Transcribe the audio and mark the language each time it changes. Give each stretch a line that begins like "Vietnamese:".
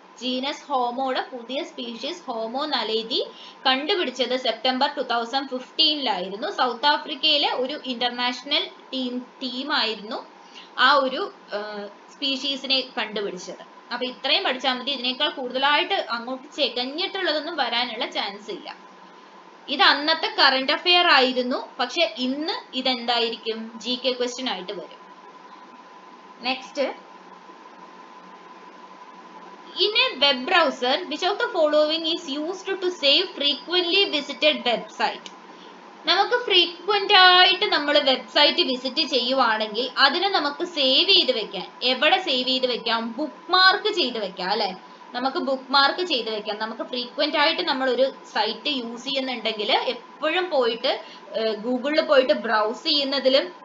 Malayalam: Genus ഹോമോയുടെ പുതിയ species homo നലേതി കണ്ടുപിടിച്ചത് September 2015 south ആഫ്രിക്കയിലെ ഒരു ഇന്റർനാഷണൽ ടീമായിരുന്നു ആ ഒരു സ്പീഷീസിനെ കണ്ടുപിടിച്ചത്. അപ്പൊ ഇത്രയും പഠിച്ചാൽ മതി. ഇതിനേക്കാൾ കൂടുതലായിട്ട് അങ്ങോട്ട് ചെകഞ്ഞിട്ടുള്ളതൊന്നും വരാനുള്ള ചാൻസ് ഇല്ല. ഇത് അന്നത്തെ കറണ്ട് അഫെയർ ആയിരുന്നു, പക്ഷെ ഇന്ന് ഇതെന്തായിരിക്കും? GK ക്വസ്റ്റ്യൻ ആയിട്ട് വരും. Next,
English: in a web browser, which of the following is used to save frequently visited website?
Malayalam: നമുക്ക് ഫ്രീക്വന്റ് ആയിട്ട് നമ്മൾ വെബ്സൈറ്റ് വിസിറ്റ് ചെയ്യുവാണെങ്കിൽ അതിനെ നമുക്ക് സേവ് ചെയ്ത് വെക്കാൻ, എവിടെ സേവ് ചെയ്ത് വെക്കാം? ബുക്ക് മാർക്ക് ചെയ്ത് വെക്കാം അല്ലെ? നമുക്ക് ബുക്ക് മാർക്ക് ചെയ്ത് വെക്കാം. നമുക്ക് ഫ്രീക്വന്റ് ആയിട്ട് നമ്മൾ ഒരു സൈറ്റ് യൂസ് ചെയ്യുന്നുണ്ടെങ്കിൽ എപ്പോഴും പോയിട്ട് ഗൂഗിളിൽ പോയിട്ട് ബ്രൗസ് ചെയ്യുന്നതിലും